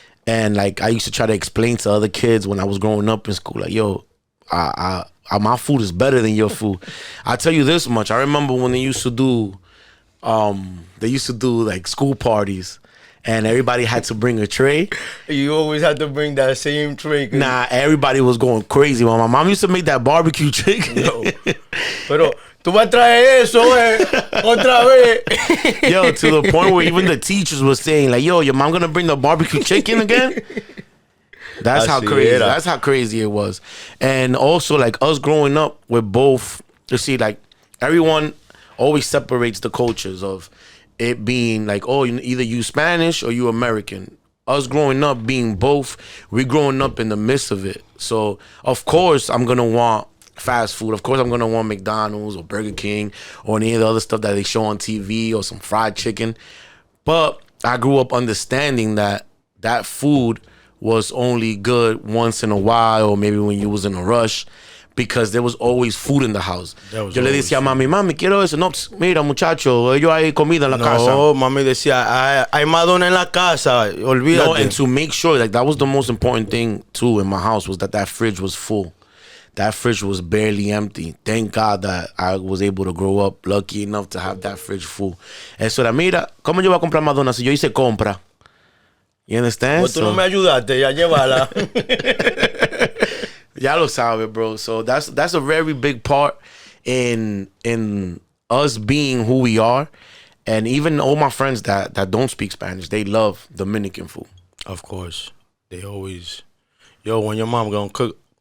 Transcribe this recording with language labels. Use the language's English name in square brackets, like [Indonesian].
[English] And like I used to try to explain to other kids when I was growing up in school, like, yo, my food is better than your food. I'll tell you this much. I remember when they used to do like school parties and everybody had to bring a tray. You always had to bring that same tray. Nah, everybody was going crazy. When my mom used to make that barbecue chicken. No. [Spanish] Pero tú vas a traer eso, otra vez. [English] Yo, to the point where even the teachers were saying, like, yo, your mom gonna bring the barbecue chicken again? That's how crazy. That's how crazy it was. And also, like, us growing up with both, you see, like, everyone always separates the cultures of it being like, oh, either you Spanish or you American. Us growing up being both, we growing up in the midst of it. So, of course, I'm gonna want fast food. Of course, I'm gonna want McDonald's or Burger King or any of the other stuff that they show on TV or some fried chicken. But I grew up understanding that that food was only good once in a while, or maybe when you was in a rush, because there was always food in the house. [Spanish] Yo le decía a mami, quiero eso. No, mira, muchacho, ellos hay comida en la casa. No, mami decía, hay Madonna en la casa, olvídate. [English] No, and to make sure, like, that was the most important thing, too, in my house, was that fridge was full. That fridge was barely empty. Thank God that I was able to grow up lucky enough to have that fridge full. [Spanish] Eso era, mira, ¿cómo yo voy a comprar Madonna si yo hice compra? [English] You understand? [Spanish] Pues tú no me ayudaste, ya llévala. Ya lo sabe, bro. [English] So that's a very big part in us being who we are. And even all my friends that don't speak Spanish, they love Dominican food. Of course. They always, yo, when your mom gonna cook?